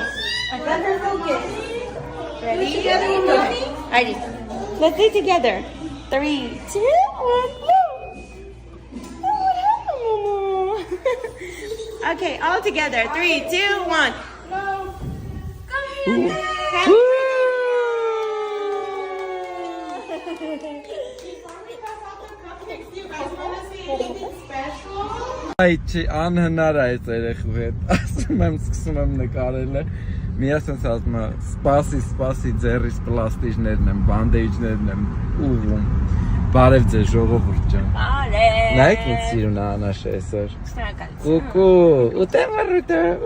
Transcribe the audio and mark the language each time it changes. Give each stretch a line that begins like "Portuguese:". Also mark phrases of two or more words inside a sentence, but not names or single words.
English: Let her focus. Ready? Ready. Let's do it together. 3, 2, 1, blow. Oh, what happened, Momo? Okay, all together. 3, 2, 1. Blow. Come here.
Armenian: Այդ չի անհնար է այս երեխու հետ, ասում եմ, սկսում եմ նկարելը, միասնց ասում եմ, սպասի ձեռիս պլաստիջներն եմ, բանդեիջներն եմ ուղում, բարև ձեզ ժողովուրդ ջան, նայեք ինձ սիրուն անաշ այսօր, կուկու, ուտեմ վրուտը,